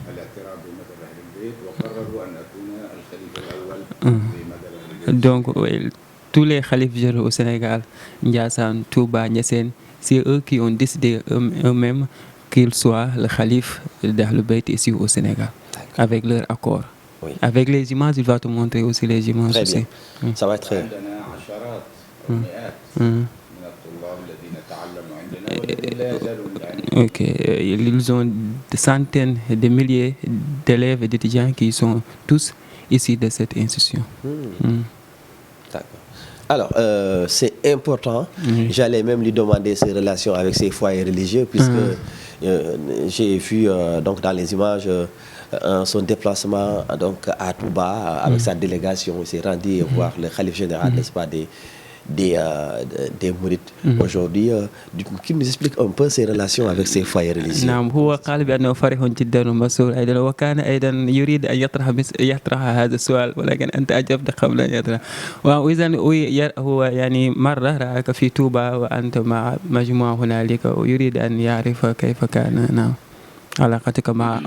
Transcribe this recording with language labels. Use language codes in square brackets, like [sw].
[ar] الاعتراف بمذهب أهل البيت وقرروا أن أكون الخليفة الأول لمذهب أهل البيت. [fr] Donc oui, tous les khalifes généraux au Sénégal, Ndiassane, Touba, Niassène, c'est eux qui ont décidé eux-mêmes qu'ils soient le calife d'Ahlul Bayt ici au Sénégal, avec leur accord. Oui. Avec les images, il va te montrer aussi les images Très aussi. bien. Ça va être... [ar] عندنا عشرات أو مئات من الطلاب الذين تعلموا عندنا والذين لا يزالوا يتعلمون. [fr] Ok, ils ont des centaines de milliers d'élèves et d'étudiants qui sont tous ici de cette institution. D'accord. Alors, c'est important. J'allais même lui demander ses relations avec ses foyers religieux, puisque j'ai vu donc dans les images son déplacement donc à Touba avec sa délégation. Il s'est rendu voir le khalife général, n'est-ce pas, des Mourides. Aujourd'hui, qui nous explique un peu ses relations avec ses foyers religieux. [ar] نعم هو قال بأنه فرح جدا ومسرور أيضا وكان أيضا يريد أن يطرح هذا السؤال ولكن أنت أجبت قبل أن يطرح. وإذا هو يعني مرة رأك في توبة وأنت مع مجموعة هنالك ويريد أن يعرف كيف كان نعم علاقتك مع أهل.